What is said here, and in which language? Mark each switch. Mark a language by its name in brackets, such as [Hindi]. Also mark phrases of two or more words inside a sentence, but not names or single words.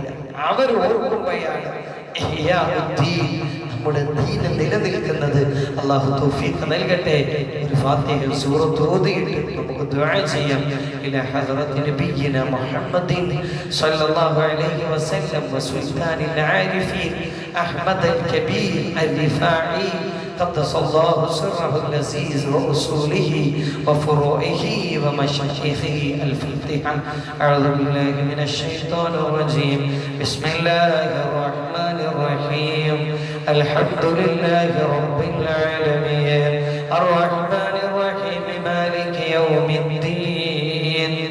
[Malayalam] അവർ ഓർക്കുമ്പോഴാണ് നമ്മുടെ ദീൻ നിലനിൽക്കുന്നത്. അല്ലാഹു തൗഫീഖ് നൽകട്ടെ. ഒരു ഫാത്തിഹ സൂറത്ത് ഓതിയിട്ട് നമുക്ക് ദുആ ചെയ്യാം. [Arabic] إلى حضرة نبينا محمد صلى الله عليه وسلم وسلطان العارفين أحمد الكبير الرفاعي قدس الله سره اللذيذ وأصوله وفروعه ومشايخه. الفاتحة. أعوذ بالله من الشيطان الرجيم. بسم الله الرحمن الرحيم. الحمد لله رب العالمين الرحمن الرحيم مالك يوم الدين.